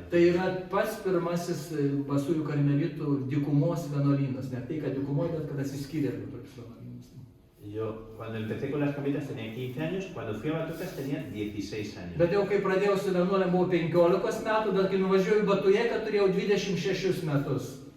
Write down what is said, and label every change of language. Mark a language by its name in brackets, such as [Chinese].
[Lithuanian] Tai yra pats pirmasis Basųjų karmelitų dykumos vienuolynas. Ne tai, kad dykumoje, bet kad atsiskyrė toks vienuolynas. [Spanish] Yo cuando empecé con las carmelitas tenía 15 años, cuando fui a Batuecas tenía 16 años. [Lithuanian] Bet jau kai pradėjau su vienuolėm buvau 15 metų, bet kai nuvažiavau į Batujeką turėjau 26 metus.